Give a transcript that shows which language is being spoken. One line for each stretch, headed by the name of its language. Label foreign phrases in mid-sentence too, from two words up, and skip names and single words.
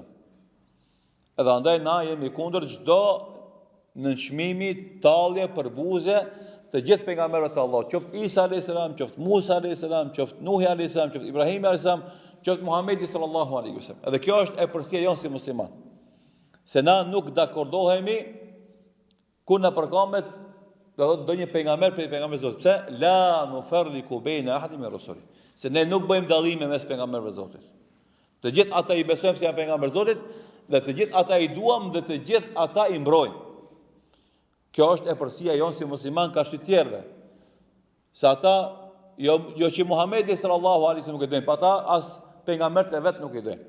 Albanian: Edhe andaj na jemi kundër çdo nënçmimi, tallje, përbuzje të gjithë pejgamberëve të Allahut, qoftë Isa
Arabic: عليه السلام,
Albanian: qoftë Musa
Arabic: عليه السلام,
Albanian: qoftë Nuhi
Arabic: عليه السلام,
Albanian: qoftë Ibrahim
Arabic: عليه السلام,
Albanian: qoftë Muhamedi
Arabic: صلى الله عليه وسلم.
Albanian: Edhe kjo është e përsia jonë si musliman. Se na nuk dakordohemi kur na përkamet do një pejgamber për pejgamberin e Zotit. Pse?
Arabic: لا نفرق بين أحد من رسله.
Albanian: Se ne nuk bëjmë dallime mes pejgamberëve të Zotit. Të gjithë ata i besojmë se janë pejgamberë të Zotit, dhe të gjithë ata i duam dhe të gjithë ata i mbrojmë. Kjo është e përsia jonë si musliman ka shtë tjerve. Se ata, jo që Muhamedi
Arabic: صلى الله عليه وسلم
Albanian: nuk e dojnë, pa ata as pejgamberët e vetë nuk e dojnë.